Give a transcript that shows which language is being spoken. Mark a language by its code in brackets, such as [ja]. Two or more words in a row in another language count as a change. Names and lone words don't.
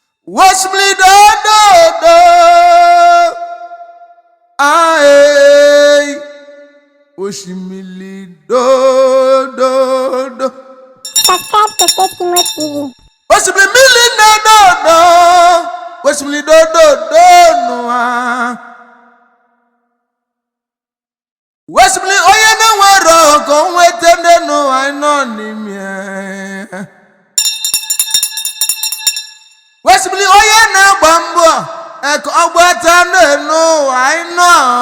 [ig] Osimiri do, do, do. Aye. Osimiri do, do, do. [en] Subscribe to State Kimo T V. [ig] Osimiri na, do, do. Osimiri do, do, do, no, ah. Wesibili onye na-enwero ka o nweta ndị n'ụwa anyị nọ n'ime ya. Wesibili onye na-agba mbọ, eh, ka ọ gbata ndị n'ụwa anyị nọ.